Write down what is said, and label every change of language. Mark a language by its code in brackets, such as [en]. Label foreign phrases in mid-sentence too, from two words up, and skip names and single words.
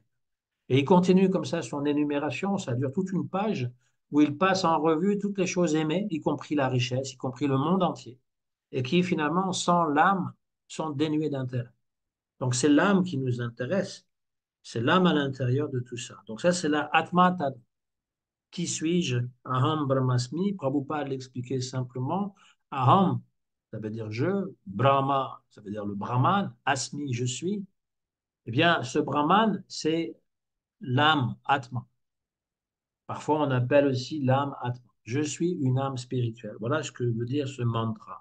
[fr] Et il continue comme ça son énumération, ça dure toute une page où il passe en revue toutes les choses aimées, y compris la richesse, y compris le monde entier, et qui finalement, sans l'âme, sont dénuées d'intérêt. Donc c'est l'âme qui nous intéresse, c'est l'âme à l'intérieur de tout ça. Donc ça, c'est la Atma Tad. Qui suis-je? [sa] Aham Brahmasmi. [fr] Prabhupada l'expliquait simplement. Aham, ça veut dire je. Brahma, ça veut dire le Brahman. Asmi, je suis. Eh bien, ce Brahman, c'est l'âme, Atma. Parfois, on appelle aussi l'âme Atma. Je suis une âme spirituelle. Voilà ce que veut dire ce mantra.